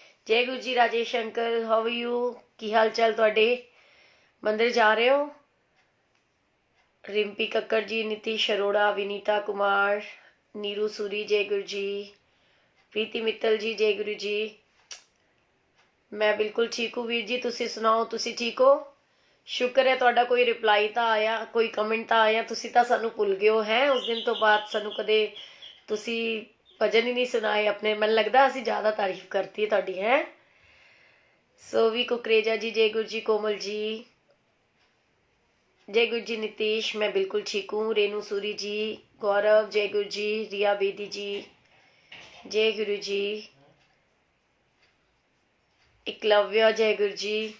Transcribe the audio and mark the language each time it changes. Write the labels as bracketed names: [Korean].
[Hindi] जय गुरु जी। Rajesh uncle, [English] How are you? [Punjabi] की हाल चाल तुहाडे? [Hindi] मंदिर जा रहे हो? रिम्पी कक्कड़ जी, नीतीश अरोड़ा, विनीता कुमार, नीरू सूरी, जय गुरु जी। प्रीति मित्तल जी, जय गुरु जी। मैं बिल्कुल ठीक हूँ वीर जी, [Punjabi] तुसी सुनाओ, तुसी ठीक हो? शुक्र है ਤੁਹਾਡਾ ਕੋਈ ਰਿਪਲਾਈ ਤਾਂ ਆਇਆ, ਕੋਈ ਕਮੈਂਟ ਤਾਂ ਆਇਆ। ਤੁਸੀਂ ਤਾਂ ਸਾਨੂੰ ਭੁੱਲ ਗਏ ਹੋ ਹੈ। ਉਸ ਦਿਨ ਤੋਂ ਬਾਅਦ ਸਾਨੂੰ ਕਦੇ ਤੁਸੀਂ ਭਜਨ ਹੀ ਨਹੀਂ ਸੁਣਾਏ ਆਪਣੇ। ਮੈਨੂੰ ਲੱਗਦਾ ਅਸੀਂ ਜ਼ਿਆਦਾ ਤਾਰੀਫ ਕਰਤੀ ਹੈ ਤੁਹਾਡੀ ਹੈ। [Hindi] सोवी कुकरेजा जी, जय गुरु जी। कोमल जी, जय गुरु जी। नीतीश, मैं बिल्कुल ठीक हूँ। रेनू सूरी जी, गौरव, जय गुरु जी। रिया बेदी जी, जय गुरु जी। एकलव्य, जय गुरु जी।